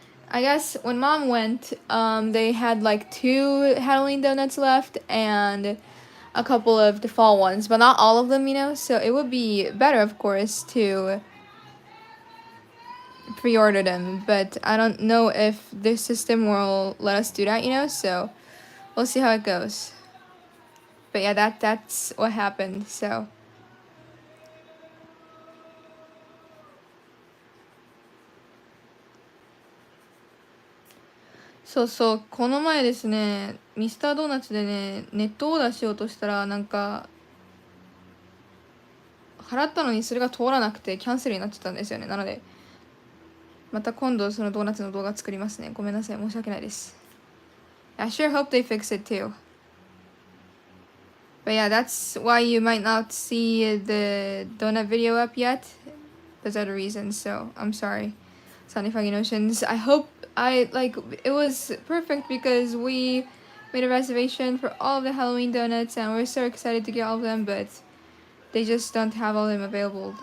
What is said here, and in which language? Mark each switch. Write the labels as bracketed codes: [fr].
[en] I guess when mom went, they had like 2 Halloween donuts left and a couple of the fall ones, but not all of them, you know. So it would be better, of course, to pre-order them, but I don't know if the system will let us do that, you know. So we'll see how it goes. But yeah, that's what happened. [ja] Soそうそう、この前ですね、ミスタードーナツでね、ネットオーダーしようとしたら、なんか、払ったのにそれが通らなくてキャンセルになっちゃったんですよね。なので、また今度そのドーナツの動画作りますね。ごめんなさい、申し訳ないです。 [en] I sure hope they fix it too. But yeah, that's why you might not see the donut video up yet. Those are the reasons, so I'm sorry. Sunny Funny Notions. I hope it was perfect because we made a reservation for all of the Halloween donuts and we're so excited to get all of them, but they just don't have all of them available.